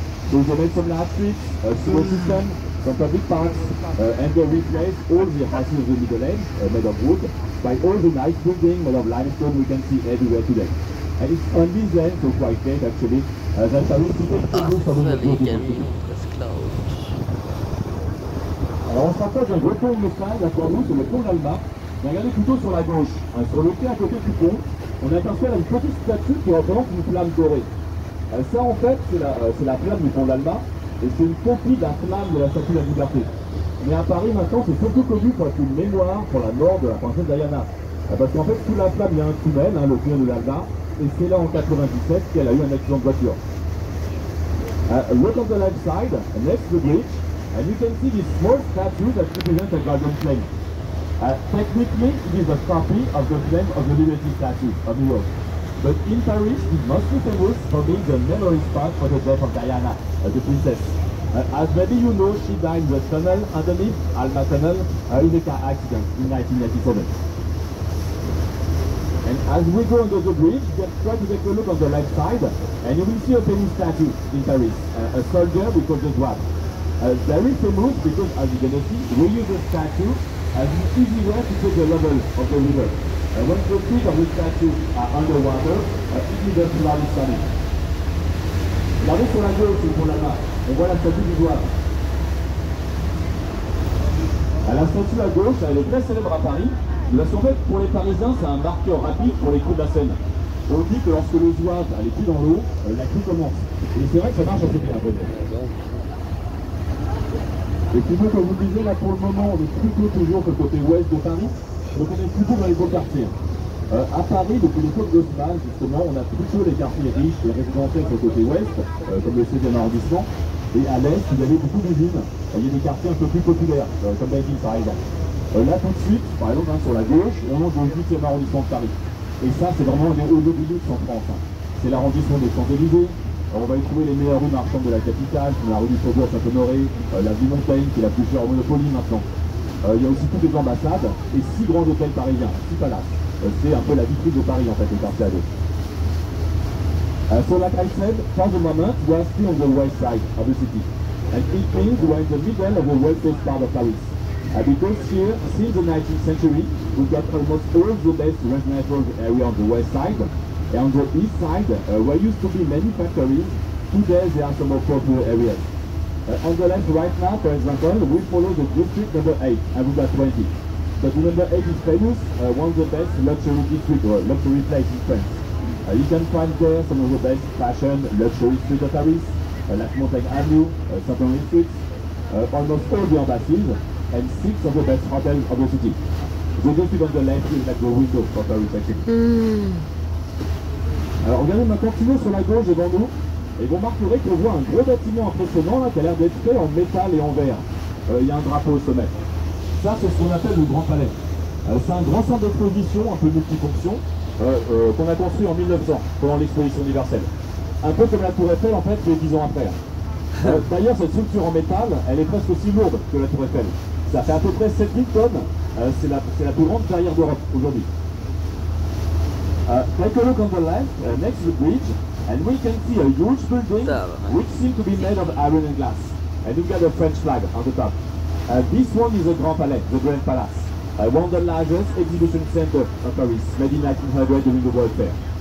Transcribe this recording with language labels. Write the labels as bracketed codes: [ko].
[en] So they made some large streets, a sewer system, some public parks, and they replaced all the houses of the Middle Age, made of wood, by all the nice buildings made of limestone we can see everywhere today. And it's only then, so quite late actually, that Paris became famous for the beautiful city. [fr] Alors on se rapproche d'un gros pont de Message, là pour nous, c'est le pont d'Alma. Regardez plutôt sur la gauche, sur le quai à côté du pont, on aperçoit là une petite statue qui représente une flamme dorée. Ça en fait, c'est la flamme du pont d'Alma, et c'est une copie de la flamme de la statue de la Liberté. Mais à Paris maintenant, c'est surtout connu pour être une mémoire pour la mort de la princesse Diana. Parce qu'en fait, sous la flamme, il y a un tunnel, le tunnel de l'Alma, et c'est là en 97 qu'elle a eu un accident de voiture. [en] Look on the left side, next to the bridge, and you can see this small statue that represents a golden flame. Technically, it is a copy of the flame of the Liberty statue of New York. But in Paris, it's mostly famous for being the memory spot for the death of Diana, the princess. As maybe you know, she died in the tunnel underneath Alma Tunnel in a car accident in 1997. And as we go under the bridge, just try to take a look on the left side, and you will see a famous statue in Paris, a soldier we call the Zouave. Very famous because, as you're going to see, we use the statue as an easy way to take the level of the river. Once the feet of the statue are underwater, it is a tsunami sunny. [fr] Regardez sur la gauche, pour la main, on voit la statue du Zouave. La statue à gauche, elle est très célèbre à Paris, parce qu'en fait, pour les Parisiens, c'est un marqueur rapide pour les coups de la Seine. On dit que lorsque le Zouave a les pieds dans l'eau, la crue commence. Et c'est vrai que ça marche assez bien. Et puis nous, comme vous le disiez, là pour le moment, on est plutôt toujours sur le côté ouest de Paris, donc on est plutôt dans les beaux quartiers. À Paris, depuis l'époque d'Haussmann, justement, on a plutôt les quartiers riches et résidentiels sur le côté ouest, comme le 16e arrondissement, et à l'est, vous avez beaucoup d'usines, il y a des quartiers un peu plus populaires, comme Belleville par exemple. Là tout de suite, par exemple, sur la gauche, on entre dans le 8e arrondissement de Paris. Et ça, c'est vraiment un des hauts lieux du luxe en France. Hein. C'est l'arrondissement des Champs-Élysées. On va y trouver les meilleures rues marchandes de la capitale, comme la rue du Faubourg Saint-Honoré, l'avenue Montaigne, qui est la plus chère au Monopoly maintenant. Il y a aussi toutes les ambassades et 6 grands hôtels parisiens, 6 palaces. C'est un peu la vitrine de Paris en fait, le quartier à gauche. [en] So like I said, for the moment, we are still on the west side of the city. And it means we are in the middle of the wealthiest part of Paris. Because here, since the 19th century, we've got almost all the best residential area on the west side. And on the east side, where used to be many factories, today there are some more popular areas. On the left right now, for example, we follow the district number 8, and we've got 20. But number 8 is famous, one of the best luxury districts or luxury place in France. You can find there some of the best fashion luxury streets of Paris, like Montaigne Avenue, Saint-Honoré Street, almost all the embassies, and 6 of the best hotels of the city. The district on the left is like the window for Paris actually. [fr] Alors regardez maintenant continuons sur la gauche devant nous et vous remarquerez qu'on voit un gros bâtiment impressionnant là, qui a l'air d'être fait en métal et en verre. Il y a un drapeau au sommet. Ça c'est ce qu'on appelle le Grand Palais. C'est un grand centre d'exposition un peu multifonction qu'on a construit en 1900 pendant l'exposition universelle. Un peu comme la Tour Eiffel en fait, mais 10 ans après. D'ailleurs cette structure en métal, elle est presque aussi lourde que la Tour Eiffel. Ça fait à peu près 7000 tonnes. C'est la plus grande carrière d'Europe aujourd'hui. [en] Take a look on the left, next to the bridge, and we can see a huge building which seems to be made of iron and glass. And you've got a French flag on the top. This one is the Grand Palais, the Grand Palace, one of the largest exhibition centers of Paris, made in 1900 during the World Fair.